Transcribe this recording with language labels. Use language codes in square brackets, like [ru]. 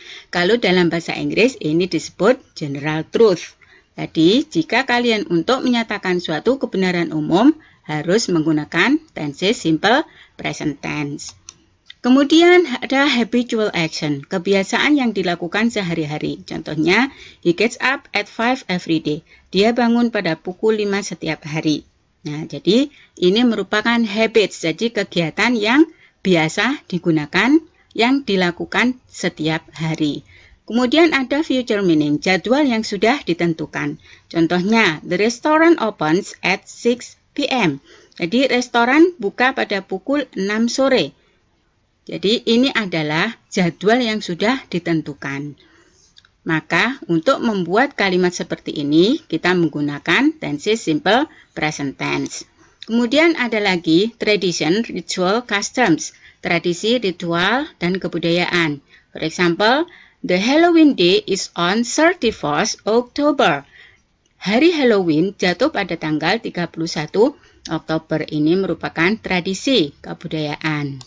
[id] Kalau dalam bahasa Inggris ini disebut general truth. Jadi, jika kalian untuk menyatakan suatu kebenaran umum harus menggunakan tense simple present tense. Kemudian ada habitual action, kebiasaan yang dilakukan sehari-hari. Contohnya, [en] he gets up at 5 every day. [id] Dia bangun pada pukul 5 setiap hari. Nah, jadi ini merupakan habits, jadi kegiatan yang biasa digunakan, yang dilakukan setiap hari. Kemudian ada future meaning, jadwal yang sudah ditentukan. Contohnya, [en] the restaurant opens at 6 p.m. [id] Jadi, restoran buka pada pukul 6 sore. Jadi, ini adalah jadwal yang sudah ditentukan. Maka, untuk membuat kalimat seperti ini, kita menggunakan tense simple present tense. Kemudian ada lagi tradition, ritual, customs. Tradisi, ritual, dan kebudayaan. [en] For example, the Halloween day is on 31st October. [id] Hari Halloween jatuh pada tanggal 31 Oktober. Ini merupakan tradisi kebudayaan.